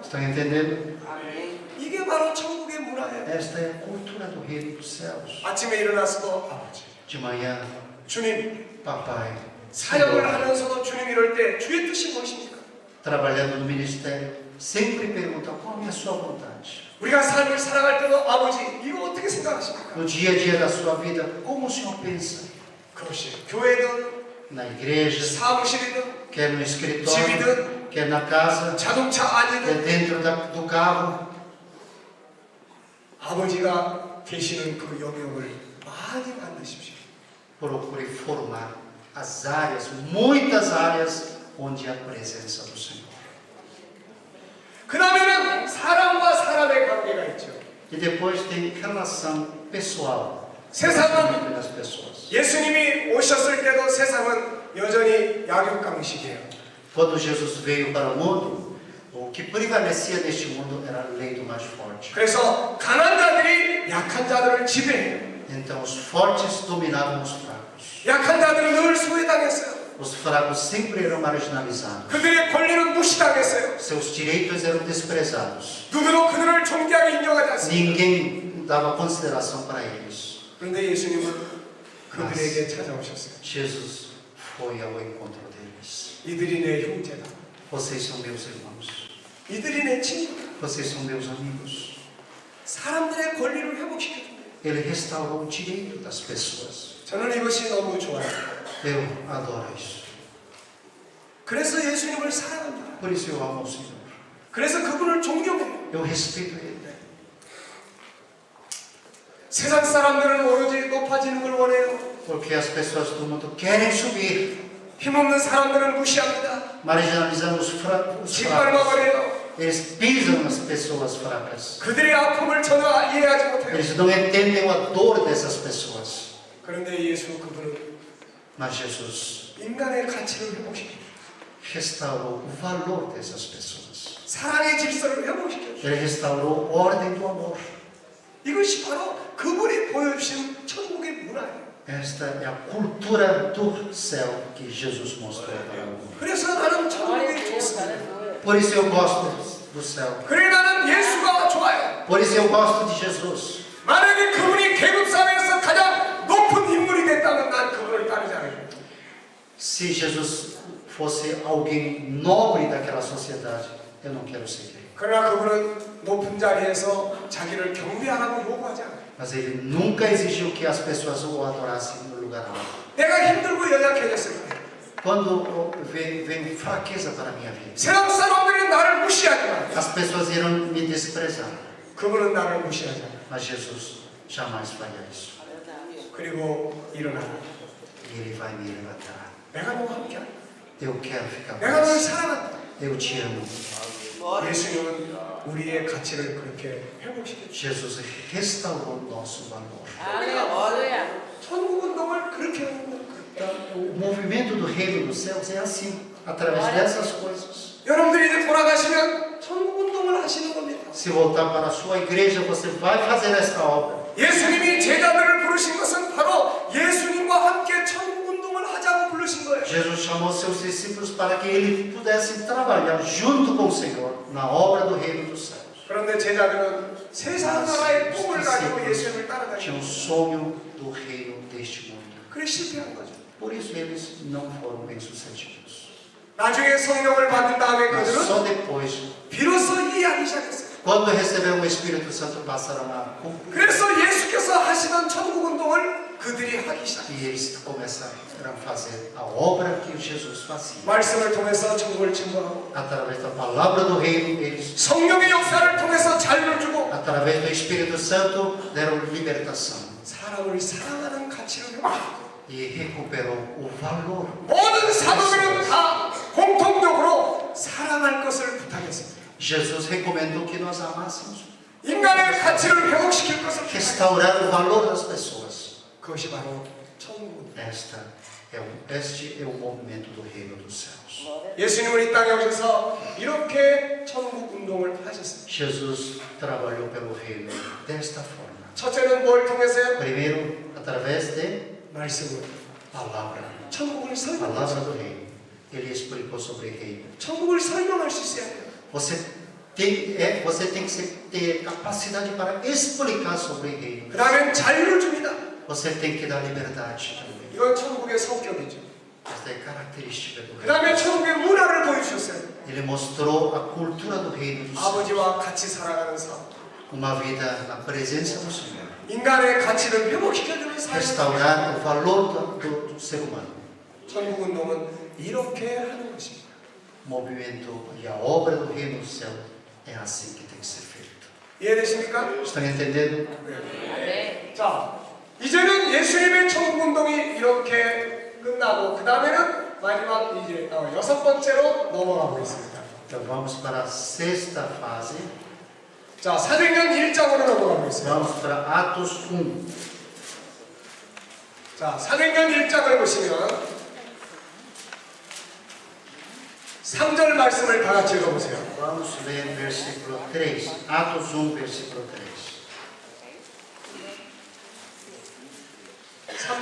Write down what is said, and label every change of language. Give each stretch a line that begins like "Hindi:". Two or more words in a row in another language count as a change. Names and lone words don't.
Portuguese: Estão entendendo?
Korean: 이게 바로 천국의 문화예요.
Portuguese: Esta é a cultura do reino dos céus.
Korean: 아침에 일어나서도 아버지,
Portuguese: De manhã,
Korean: 주님,
Portuguese: papai,
Korean: 사역을
Portuguese: Senhor,
Korean: 하면서도 주님 이럴 때 주의 뜻이 무엇입니까?
Portuguese: trabalhando no ministério, sempre pergunta qual é a sua vontade.
Korean: 우리가 삶을 살아갈 때도 아버지, 이거 어떻게 생각하십니까?
Portuguese: No dia a dia da sua vida, como o Senhor pensa?
Korean: 그것이 교회든
Portuguese: Na igreja,
Korean: 사무실이든
Portuguese: quer no escritório,
Korean: 집이든
Portuguese: quer na casa,
Korean: 자동차
Portuguese: quer
Korean: 안이든
Portuguese: dentro do carro.
Korean: 아버지가 계시는 그 영역을 많이 만드십시오.
Portuguese: Procure formar as áreas, muitas áreas, onde há a presença do Senhor.
Korean: 그 다음에는 사람과 사람의 관계가 있죠.
Portuguese: E depois tem relação pessoal
Korean: 세상은
Portuguese: com as pessoas.
Korean: 예수님이 오셨을 때도 세상은 여전히 악육강식이에요.
Portuguese: Quando Jesus veio para o mundo, o que prevalecia neste mundo era a lei do mais forte.
Korean: 그래서 강한 자들이 약한 자들을 지배해요.
Portuguese: Então os fortes dominavam os fracos.
Korean: 약한 자들은 늘 소외당했어요.
Portuguese: Os fracos sempre eram marginalizados.
Korean: 그들의 권리는 무시당했어요.
Portuguese: Seus direitos eram desprezados.
Korean: 누구도 그들을 존귀하게 인정하지 않습니다.
Portuguese: Ninguém dava consideração para eles.
Korean: 그런데 예수님은 그들에게 찾아오셨어요.
Portuguese: Jesus foi ao encontro deles.
Korean: 이들이 내 형제다.
Portuguese: Vocês são meus irmãos.
Korean: 이들이 내 친구다.
Portuguese: Vocês são meus amigos.
Korean: 사람들의 권리를 회복시켜줍니다.
Portuguese: Ele restaurou o direito das pessoas.
Korean: 저는 이것이 너무 좋아요.
Portuguese: Eu adoro isso.
Korean: 그래서 예수님을 사랑합니다.
Portuguese: Por isso eu amo o Senhor.
Korean: 그래서 그분을 존경해요.
Portuguese: Eu respeito Ele.
Korean: 세상 사람들은 오로지 높아지는 걸 원해요.
Portuguese: Porque as pessoas do mundo querem subir,
Korean: 힘없는 사람들은 무시합니다.
Portuguese: marginalizando os fracos.
Korean: 짓밟아버려요.
Portuguese: Eles pisam nas pessoas fracas.
Korean: 그들의 아픔을 전혀 이해하지 못해요.
Portuguese: Eles não entendem a dor dessas pessoas.
Korean: 그런데 예수 그분은
Portuguese: Mas Jesus
Korean: 인간의 가치를 회복시켜요.
Portuguese: restaurou o valor dessas pessoas.
Korean: 사랑의 질서를 회복시켜요.
Portuguese: Ele restaurou a ordem do amor.
Korean: 이것이 바로 그분이 보여주신 천국의 문화예요.
Portuguese: Esta é a cultura do céu que Jesus mostrou para o mundo.
Korean: 그래서 나는
Portuguese: Glória a
Korean: 천국이
Portuguese: Deus,
Korean: 좋습니다.
Portuguese: aleluia. Por isso eu gosto do céu.
Korean: 그래 나는 예수가 좋아요.
Portuguese: Por isso eu gosto de Jesus.
Korean: 만약에 그분이 계급 사회에서 가장 높은 인물이 됐다면 난 그분을 따르지 않아요.
Portuguese: Se Jesus fosse alguém nobre daquela sociedade, eu não quero seguir.
Korean: 그러나 그분은 높은 자리에서 자기를 경배하라고 요구하지 않아요.
Portuguese: Mas ele nunca exigiu que as pessoas o adorassem no lugar alto.
Korean: 내가 힘들고 연약해졌을 때
Portuguese: Quando vem fraqueza para a minha vida,
Korean: 세상 사람들이 나를 무시하지만
Portuguese: as pessoas irão me desprezar.
Korean: 그분은 나를 무시하지 않아요.
Portuguese: Mas Jesus jamais faria isso.
Korean: 그리고 일어나
Portuguese: E Ele vai me levantar.
Korean: 내가 너와 함께하다.
Portuguese: Eu quero ficar com
Korean: 내가 너를
Portuguese: você.
Korean: 사랑한다.
Portuguese: Eu te amo. Glória.
Korean: 예수님은 우리의 가치를 그렇게 회복시켰죠.
Portuguese: Jesus restaurou o nosso valor. Aleluia.
Korean: 천국 운동을 그렇게 하는 거예요.
Portuguese: O movimento do reino dos céus é assim, através dessas coisas.
Korean: 여러분들이 이제 돌아가시면 천국 운동을 하시는 겁니다.
Portuguese: Se voltar para a sua igreja, você vai fazer esta obra.
Korean: 예수님이 제자들을 부르신 것은 바로 예수님과 함께 천국 운동을 하자고 부르신 거예요.
Portuguese: Jesus chamou seus discípulos para que eles pudessem trabalhar junto com o Senhor na obra do reino dos céus.
Korean: 그런데 제자들은 세상 나라의 꿈을 가지고 예수님을
Portuguese: Tinha
Korean: 따라다니고
Portuguese: um sonho do reino deste mundo.
Korean: 그래 실패한 거죠.
Portuguese: Por isso eles não foram bem-sucedidos.
Korean: 나중에 성령을 받은 다음에
Portuguese: Mas
Korean: 그들은
Portuguese: só depois,
Korean: 비로소 이해하기 시작했어요.
Portuguese: quando receberam o Espírito Santo, passaram a cumprir.
Korean: 그래서 예수께서 하시던 천국 운동을 그들이 하기 시작했어요.
Portuguese: E eles começaram a fazer a obra que Jesus fazia.
Korean: 말씀을 통해서 천국을 증거하고
Portuguese: Através da palavra do reino, eles,
Korean: 성령의 역사를 통해서 자유를 주고
Portuguese: através do Espírito Santo, deram libertação.
Korean: 사람을 사랑하는 가치를 회복시켰어요.
Portuguese: E recuperou o valor.
Korean: 모든 사도들은 다 공통적으로 사랑할 것을 부탁했습니다.
Portuguese: Jesus recomendou que nós amássemos,
Korean: 인간의 가치를 회복시킬 것을 부탁했습니다.
Portuguese: restaurar o valor das pessoas.
Korean: 그것이 바로 천국.
Portuguese: Este é o movimento do reino dos céus.
Korean: 예수님은 이 땅에 오셔서 이렇게 천국 운동을 하셨습니다.
Portuguese: Jesus trabalhou pelo reino desta forma.
Korean: 첫째는 뭘 통해서요?
Portuguese: Primeiro, através de
Korean: 말씀을.
Portuguese: palavra.
Korean: 천국을 설명할 수
Portuguese: Palavra
Korean: 있어요.
Portuguese: do reino. Ele explicou sobre o reino.
Korean: 천국을 설명할 수 있어야 돼요.
Portuguese: Você tem que ter capacidade para explicar sobre o reino.
Korean: 그 다음엔 자유를 줍니다.
Portuguese: Você tem que dar liberdade também.
Korean: 이건 천국의 성격이죠.
Portuguese: Esta é característica do
Korean: 그
Portuguese: reino.
Korean: 다음에 천국의 문화를 보여주셨어요.
Portuguese: Ele mostrou a cultura do reino dos céus.
Korean: 아버지와 같이 살아가는 삶.
Portuguese: Uma vida na presença do Senhor.
Korean: 인간의 가치를 회복시켜주는 삶.
Portuguese: Restaurar o valor do ser humano.
Korean: 천국 운동은 이렇게 하는 것입니다.
Portuguese: O movimento e a obra do reino do céu é assim que tem que ser feito.
Korean: 이해되십니까?
Portuguese: Estão entendendo? Amém.
Korean: 자, 이제는 예수님의 천국 운동이 이렇게 끝나고 그 다음에는 마지막 이제 6번째로 넘어가고 있습니다.
Portuguese: Então vamos para a sexta fase.
Korean: 자, 사도행전 1장으로 넘어가고 있습니다.
Portuguese: Vamos para Atos 1.
Korean: 자, 사도행전 1장을 보시면 3절 말씀을 다 같이 읽어보세요.
Portuguese: Vamos ler versículo 3. Atos 1, versículo 3.